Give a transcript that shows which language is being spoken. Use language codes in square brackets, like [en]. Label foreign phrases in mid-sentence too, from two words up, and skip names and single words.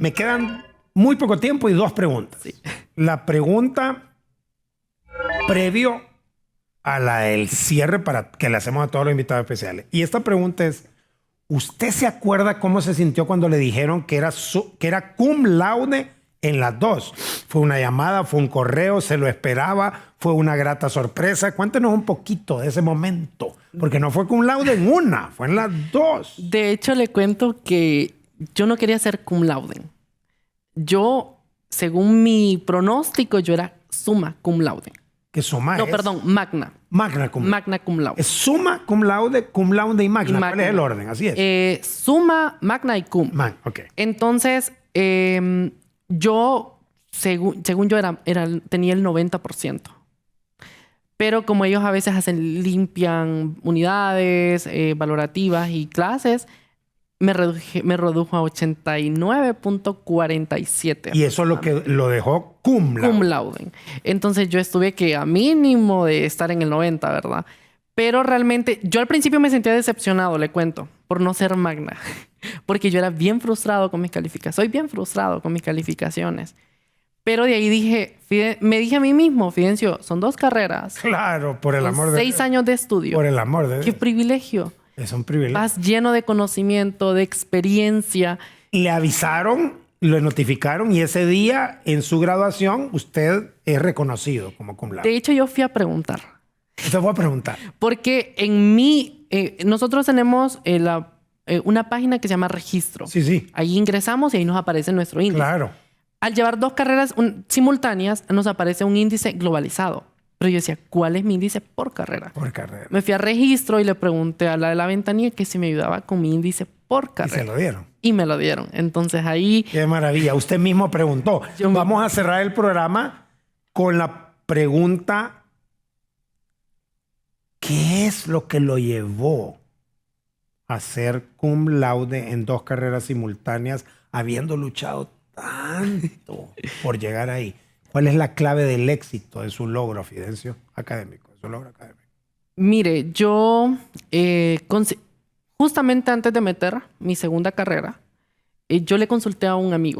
[es] Me quedan muy poco tiempo y 2 preguntas. Sí. La pregunta previo a la del cierre para que le hacemos a todos los invitados especiales. Y esta pregunta es, ¿usted se acuerda cómo se sintió cuando le dijeron que era [la] cum laude [es] en las 2? ¿Fue una llamada? ¿Fue un correo? ¿Se lo esperaba? ¿Fue una grata sorpresa? Cuéntenos un poquito de ese momento. Porque no fue [la] cum laude [es] en una, fue en las 2. De hecho, le cuento que yo no quería ser [la] cum laude. [es] Yo, según mi pronóstico, yo era [la] summa cum laude. [es] ¿Qué suma No, es? perdón, magna. [la] Magna cum laude. Magna cum laude. [es] Es [la] summa, cum laude [es] y magna. ¿Cuál es el orden? Así es. Summa, magna y cum. Ok. Entonces, yo, según yo, tenía el 90%. Pero como ellos a veces limpian unidades valorativas y clases, me redujo a 89.47. Y eso es lo que lo dejó [la] cum laude. Cum laude. [es] Entonces yo estuve que a mínimo de estar en el 90, ¿verdad? Pero realmente, yo al principio me sentía decepcionado, le cuento, por no ser magna. Porque yo era bien frustrado con mis calificaciones. Soy bien frustrado con mis calificaciones. Pero de ahí me dije a mí mismo, Fidencio, son 2 carreras. Claro, por el amor de Dios. 6 años de estudio. Por el amor de Dios. ¡Qué privilegio! Es un privilegio. Vas lleno de conocimiento, de experiencia. Le avisaron, lo notificaron y ese día en su graduación usted es reconocido como [la] cum laude. [es] De hecho, yo fui a preguntar. Te voy a preguntar. Porque nosotros tenemos una página que se llama Registro. Sí. Ahí ingresamos y ahí nos aparece nuestro índice. Claro. Al llevar 2 carreras simultáneas, nos aparece un índice globalizado. Pero yo decía, ¿cuál es mi índice por carrera? Por carrera. Me fui a Registro y le pregunté a la de la ventanilla que si me ayudaba con mi índice por carrera. Y se lo dieron. Y me lo dieron. Entonces ahí... Qué maravilla. Usted mismo preguntó. Vamos a cerrar el programa con la pregunta: ¿qué es lo que lo llevó a ser [la] cum laude [es] en 2 carreras simultáneas, habiendo luchado tanto por llegar ahí? ¿Cuál es la clave del éxito de su logro, Fidencio, académico? De su logro académico. Mire, yo justamente antes de meter mi segunda carrera, yo le consulté a un amigo.